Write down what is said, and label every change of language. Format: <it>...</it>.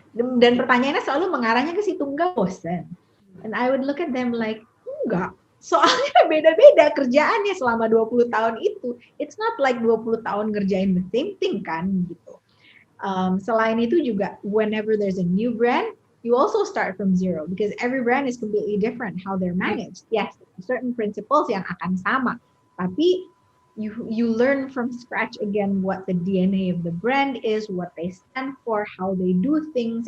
<id>Dan pertanyaannya selalu mengarahnya ke situ, nggak bosan?</id> <en>And I would look at them like, enggak.</en> <id>Soalnya beda-beda kerjaannya selama 20 tahun itu.</id> <en>It's not like</en> <id>20 tahun ngerjain</id> <en>the same thing</en> <id>kan, gitu. Selain itu juga,</id> <en>whenever there's a new brand, you also start from zero because every brand is completely different how they're managed. Yes, certain principles</en> <id>yang akan sama,</id> <en>tapi you learn from scratch again what the DNA of the brand is, what they stand for, how they do things.</en>